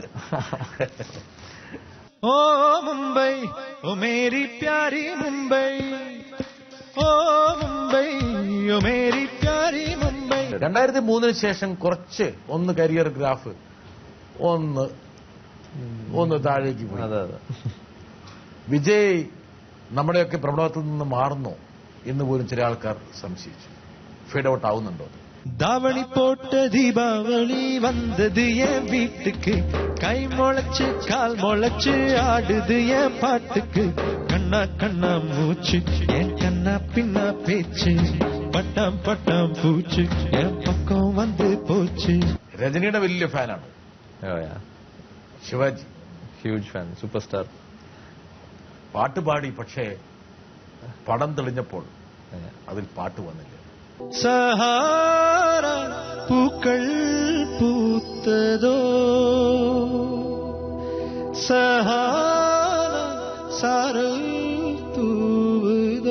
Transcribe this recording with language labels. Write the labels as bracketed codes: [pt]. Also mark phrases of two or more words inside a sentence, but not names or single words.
[hi] ओ मुंबई ओ मेरी प्यारी मुंबई, ओ मुंबई ओ मेरी प्यारी मुंबई. [ml] 2003 ശേഷം കുറച്ച് ഒന്ന് [en] career graph [ml] ഒന്ന് താഴേക്ക് പോയി. അതെ അതെ. വിജയ് നമ്മുടെയൊക്കെ പ്രബോധത്തിൽ നിന്ന് മാറുന്നു എന്ന് പോലും ചില ആൾക്കാർ സംശയിച്ചു. [en] feed out [ml] ആവുന്നുണ്ടോ? [ta] தாவணி போட்ட தீபாவளி வந்தது என் வீட்டுக்கு, கை முளைச்சு கால் முளைச்சு ஆடுது என் பாட்டுக்கு. கண்ணா கண்ணா மூச்சு என் கண்ணா பின்னா பேச்சு, பட்டாம் பட்டாம் பூச்சு என் பக்கம் வந்து போச்சு. [ml] രജനിയുടെ വലിയ ഫാനാണ് ശിവാജി, [en] huge fan, super star. [ml] പാട്ട് പാടി, പക്ഷേ പടം തെളിഞ്ഞപ്പോൾ അതിൽ പാട്ട് വന്നില്ല. [ta] சஹாரா பூக்கள் பூத்ததோ, சஹாரா சாரல் தூவதோ.